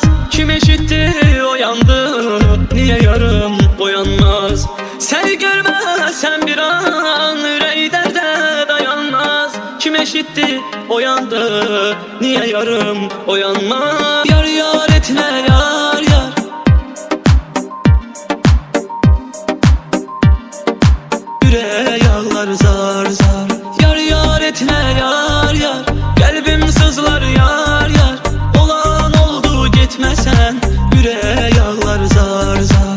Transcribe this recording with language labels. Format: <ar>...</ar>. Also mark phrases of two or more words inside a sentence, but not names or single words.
<az>Kim eşitdi o yandı, niyə yarım boyanmaz. Səni görməsən bir an, ürəyi dərdə dayanmaz. Kim eşitdi o yandı, niyə yarım oyanmaz.</az> <tr>Yar yar etmə yar yar, yüreğe yağlar yağlar zar zar. Yar yar etme yar yar, kalbim sızlar yar yar. Olan oldu gitmesen, yüreğe yağlar zar zar.</tr>